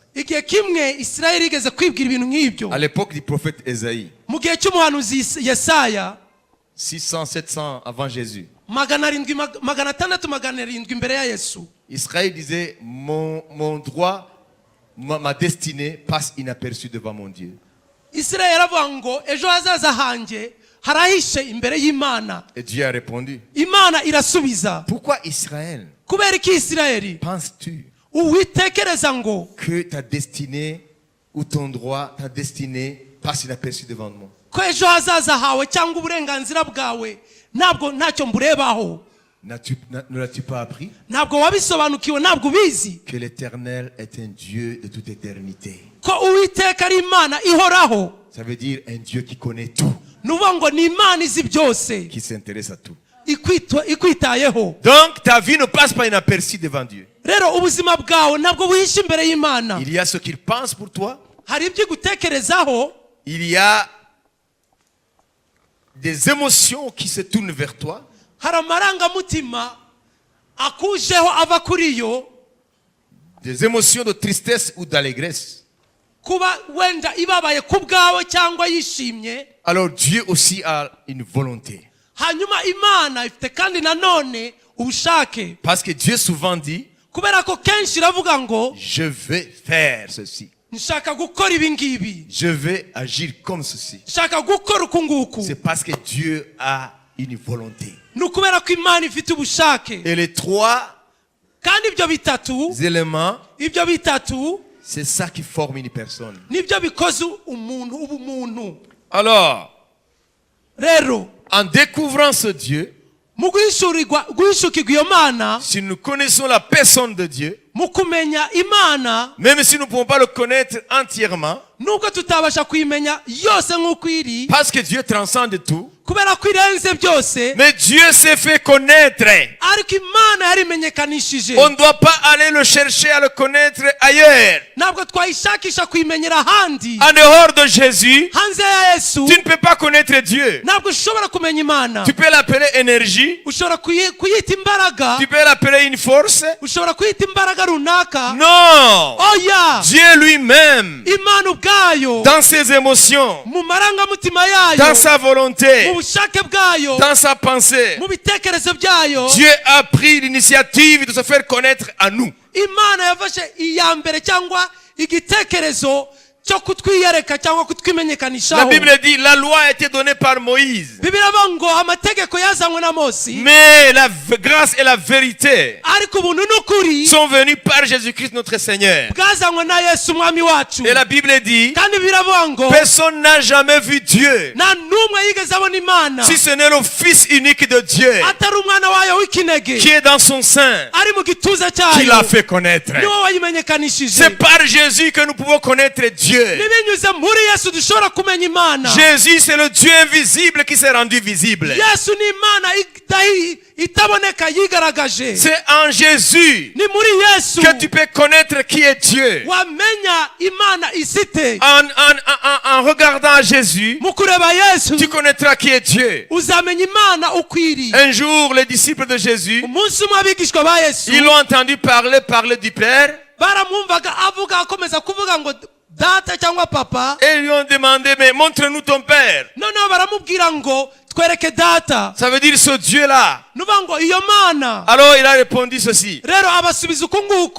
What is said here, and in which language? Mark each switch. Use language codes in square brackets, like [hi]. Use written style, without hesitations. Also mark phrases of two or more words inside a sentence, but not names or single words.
[rw] igihe kimwe isirayeli igeze kwibwira ibintu nk'ibyo [fr] À l'époque du prophète Ésaïe, [rw] mu gihe cy'umuhanuzi yesaya [fr] 600, 700 avant Jésus, [rw] 600 imbere ya yesu [fr] Israël disait, mon droit, ma destinée passe inaperçue devant mon Dieu. [rw] isirayeli aravuga ngo ejo hazaza hanjye harahishe imbere y'imana [fr] Et Dieu a répondu, [rw] imana irasubiza [fr] pourquoi Israël [rw] kubera iki isirayeli [fr] penses-tu [rw] uwitekereza ngo [fr] que ta destinée ou ton droit, ta destinée passe inaperçue devant moi? [rw] ko ejo hazaza hawe cyangwa uburenganzira bwawe ntabwo ntacyo mburebaho [fr] Ne l'as-tu pas appris [rw] ntabwo wabisobanukiwe ntabwo ubizi [fr] que l'Éternel est un Dieu de toute éternité? [rw] ko uwiteka ari imana ihoraho [fr] Ça veut dire un Dieu qui connaît tout, [rw] nuvuga ngo ni imana izi byose [fr] qui s'intéresse à tout. [rw] ikwitayeho [fr] Donc ta vie ne passe pas inaperçue devant Dieu. [rw] rero ubuzima bwawe ntabwo buhishe imbere y'imana [fr] Il y a ce qu'il pense pour toi. [rw] hari ibyo igutekerezaho [fr] Il y a des émotions qui se tournent vers toi. [rw] hari amarangamutima akujeho ava kuri yo [fr] Des émotions de tristesse ou d'allégresse. [rw] kuba wenda ibabaye ku bwawe cyangwa yishimye [fr] Alors Dieu aussi a une volonté. [rw] hanyuma imana ifite kandi nanone ubushake [fr] Parce que Dieu souvent dit, [rw] kubera ko kenshi iravuga ngo [fr] je vais faire ceci. [rw] nshaka gukora ibi ngibi [fr] Je vais agir comme ceci. [rw] nshaka gukora uku nguku [fr] C'est parce que Dieu a une volonté. [rw] ni ukubera ko imana ifite ubushake [fr] Et les trois [rw] kandi ibyo [fr] éléments, [rw] bitatu [fr] c'est ça qui forme une personne. [rw] nibyo bikoze ubumuntu [fr] Alors, [rw] rero [fr] en découvrant ce Dieu, [rw] mu guhishukirwa iyo mana [fr] si nous connaissons la personne de Dieu, [rw] mu kumenya imana [fr] même si nous ne pouvons pas le connaître entièrement, [rw] nubwo tutabasha kuyimenya yose nk'uko iri [fr] parce que Dieu transcende tout, [rw] kubera ko irenze byose [fr] mais Dieu s'est fait connaître. [rw] ariko imana yarimenyekanishije [fr] On ne doit pas aller le chercher à le connaître ailleurs. [rw] ntabwo twayishakisha kuyimenyera ahandi [fr] En dehors de Jésus, [rw] hanze ya yesu [fr] tu ne peux pas connaître Dieu. [rw] ntabwo ushobora kumenya imana [fr] Tu peux l'appeler énergie, [rw] ushobora kuyita imbaraga [fr] tu peux l'appeler une force. [rw] ushobora kuyita imbaraga runaka [fr] Non! [rw] oya [fr] Dieu lui-même, [rw] imana ubwayo [fr] dans ses émotions, [rw] mu marangamutima [fr] dans [rw] yayo [fr] sa volonté, [rw] mu bushake bwayo [fr] dans sa pensée, [rw] mu bitekerezo byayo [fr] Dieu a pris l'initiative de se faire connaître à nous. [rw] imana yafashe iya mbere cyangwa igitekerezo cyo kutwiyereka cyangwa [fr] La [rw] kutwimenyekanishaho [fr] Bible dit, la loi a été donnée par Moïse. [rw] bibiliya avuga ngo amategeko yazanywe na Mose [fr] Mais la grâce et la vérité [rw] ariko ubuntu n'ukuri [fr] sont venus par Jésus-Christ notre Seigneur. [rw] bwazanywe na yesu umwami wacu [fr] Et la Bible dit, [rw] kandi bibiliya avuga ngo [fr] personne n'a jamais vu Dieu, [rw] nta n'umwe yigeze abona imana [fr] si ce n'est le Fils unique de Dieu, [rw] atari umwana wayo w'ikinege [fr] qui est dans son sein, [rw] ari mu gituza [fr] qui l'a [rw] cyayo [fr] fait connaître. [rw] niwe wayimenyekanishije [fr] C'est par Jésus que nous pouvons connaître Dieu. [rw] nibinyuze muri yesu dushobora kumenya imana [fr] Jésus, c'est le Dieu invisible qui s'est rendu visible. [rw] yesu ni imana itaboneka yigaragaje [fr] C'est en Jésus [rw] ni muri yesu [fr] que tu peux connaître qui est Dieu. [rw] wamenya imana isite [fr] En regardant à Jésus, [rw] mu kureba yesu [fr] tu connaîtras qui est Dieu. [rw] uzamenya imana ukwiriye [fr] Un jour, les disciples de Jésus, [rw] umunsi umwe abigishwa ba yesu [fr] ils l'ont entendu parler du Père. [rw] baramwumvaga avuga akomeza kuvuga ngo data cyangwa papa, [fr] Et ils lui ont demandé, mais montre-nous ton père. [rw] noneho baramubwira ngo twereke data. [fr] Ça veut dire ce Dieu-là. [rw] nuvuga ngo iyo mana. [fr] Alors il a répondu ceci. [rw] Rero abasubiza uku nguku.